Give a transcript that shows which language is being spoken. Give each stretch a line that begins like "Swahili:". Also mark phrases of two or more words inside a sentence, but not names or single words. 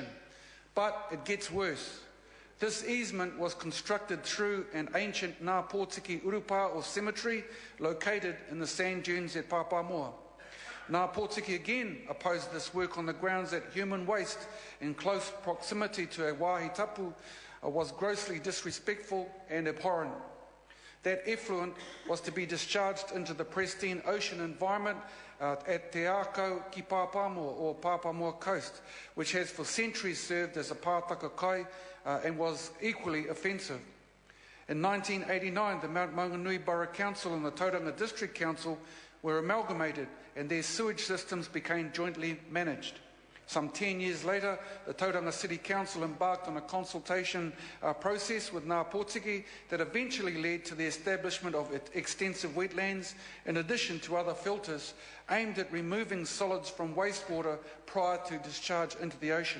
English: But it gets worse. This easement was constructed through an ancient Ngā Pōtiki urupa or cemetery located in the sand dunes at Papamoa. Ngā Pōtiki again opposed this work on the grounds that human waste in close proximity to a
Māori: wāhi tapu
English: was grossly disrespectful and abhorrent. That effluent was to be discharged into the pristine ocean environment at Te Akau ki Papamoa or Papamoa Coast, which has for centuries served as a
Māori: pātaka kai
English: and was equally offensive. In 1989, the Mount Maunganui Borough Council and the Tauranga District Council were amalgamated and their sewage systems became jointly managed. Some 10 years later, the Tauranga City Council embarked on a consultation process with Ngā Pōtiki that eventually led to the establishment of extensive wetlands, in addition to other filters aimed at removing solids from wastewater prior to discharge into the ocean.